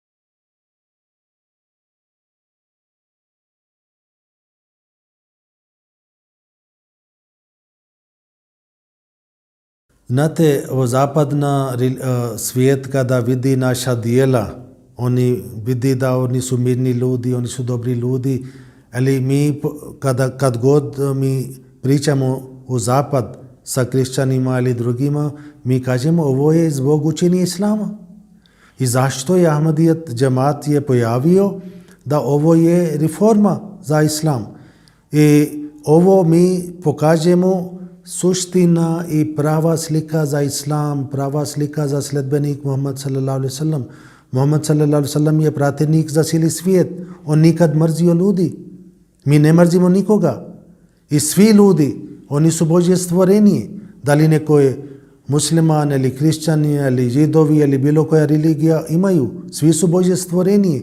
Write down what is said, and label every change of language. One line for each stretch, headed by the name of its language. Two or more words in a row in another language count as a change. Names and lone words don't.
Bosnian: Znate, zapadna svijet kada vidi naša dijela, oni vidi da oni su mirni ljudi, oni su dobri ljudi, ali mi kad god mi pričamo o zapad sa kršćanima ili drugima, mi kažemo ovo je zbog učenja islama. I zašto je Ahmadijet džemat je pojavio da ovo je reforma za islam. I ovo mi pokažemo suština i prava slika za islam, prava slika za sledbenik Muhammad
Arabic: صلى الله عليه سلم.
Bosnian: Muhammad
Arabic: صلى الله عليه سلم
Bosnian: je pratjenik za cijeli svijet. On nikad mrzio ljudi. Mi ne mrzimo nikoga. I svi ljudi, oni su Božje stvorenje. Da li neko je musliman ili kršćani ili židovi ili bilo koja religija imaju. Svi su Božje stvorenje.